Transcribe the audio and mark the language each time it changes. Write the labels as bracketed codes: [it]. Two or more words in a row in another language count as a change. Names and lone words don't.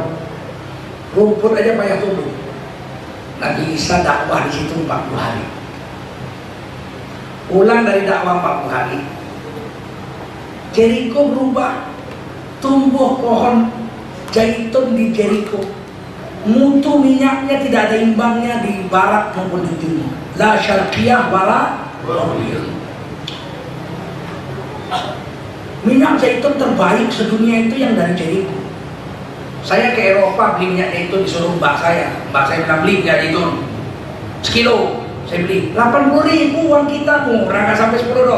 [id] Rumput aja payah tumbuh. Nabi Isa dakwah di situ 40 hari. Pulang dari dakwah 40 hari, Jericho berubah. Tumbuh pohon zaitun di Jericho. Mutu minyaknya tidak ada imbangnya di barat maupun di timur. [ar] La syarqiyah wala gharbiyyah. [id] Minyak zaitun terbaik sedunia itu yang dari Jericho. Saya ke Eropa beli minyak zaitun, disuruh mbak saya bilang beli minyak zaitun sekilo. Saya beli 80.000 uang kita, murah, nggak sampai $10.